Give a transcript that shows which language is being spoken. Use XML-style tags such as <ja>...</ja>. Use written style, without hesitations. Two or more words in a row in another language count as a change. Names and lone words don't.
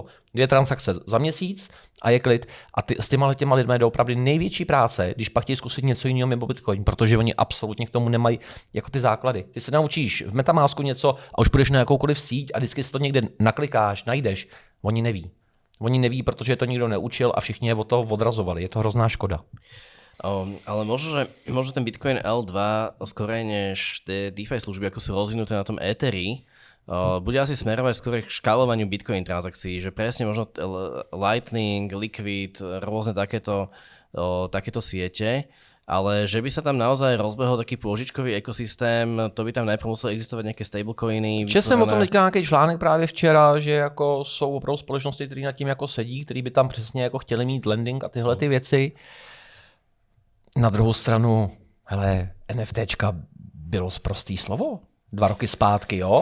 <cs>2 transakce za měsíc a je klid. A s těma lidmi je opravdu největší práce, když pak chtějí zkusit něco jiného mimo Bitcoin, protože oni absolutně k tomu nemají jako ty základy. Ty se naučíš v Metamasku něco a už půjdeš na jakoukoliv síť a vždycky si to někde naklikáš, najdeš. Oni neví. Oni neví, protože to nikdo neučil a všichni je od toho odrazovali. Je to hrozná škoda.</cs> <sk>Ale možno ten Bitcoin L2 skorej než tie DeFi služby, ako sú rozvinuté na tom Etheri, bude asi smerovať skôr k škálovaniu Bitcoin transakcií, že presne možno Lightning, Liquid, rôzne takéto siete ale že by sa tam naozaj rozbehol taký pôžičkový ekosystém,</sk> <cs>to by tam najprv muselo existovat nějaké stablecoiny. Četl jsem o tom teďka nějaký článek právě včera, že jako jsou opravdu společnosti, které nad tím jako sedí, který by tam přesně jako chtěli mít lending a tyhle ty věci. Na druhou stranu, hele, NFTčka bylo sprostý slovo 2 roky zpátky, jo?</cs>